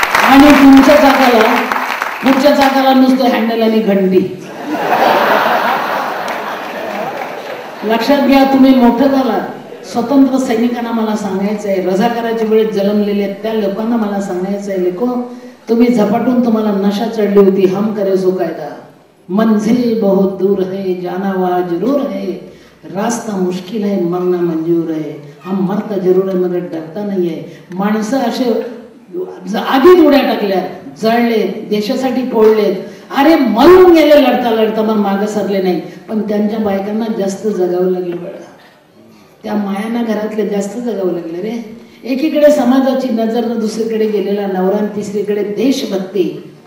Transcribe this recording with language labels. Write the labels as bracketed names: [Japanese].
[Marathi] आणि तुमच्या चाकाला, पुढच्या चाकाला नुसतं हँडल आणि घंटी. लक्षात घ्या, तुम्ही मोठं झाला. स्वतंत्र सैनिकांना मला सांगायचं आहे, रझाकाराच्या वेळेत जन्मलेले त्या लोकांना मला सांगायचं आहे, लेको तुम्ही झपाटून, तुम्हाला नशा चढली होती. [Hindi] हम करे सो कायदा, मंजिल बहुत दूर है, जाना वहाँ जरूर है, रास्ता मुश्किल है, मरना मंजूर है, हम मरता जरूर है मगर डरता नहीं है. [Marathi] माणसं असे आधीच उड्या टाकल्या, जळले, देशासाठी पोळलेत. अरे मरून गेले लढता लढता, पण मागे सरले नाही. पण त्यांच्या बायकांना जास्त जगावं लागलं बळा. त्या मायांना घरातले जास्त जगावं लागले रे. एकीकडे समाजाची नजर, दुसरीकडे गेलेला नवरा, तिसरीकडे देशभक्ती.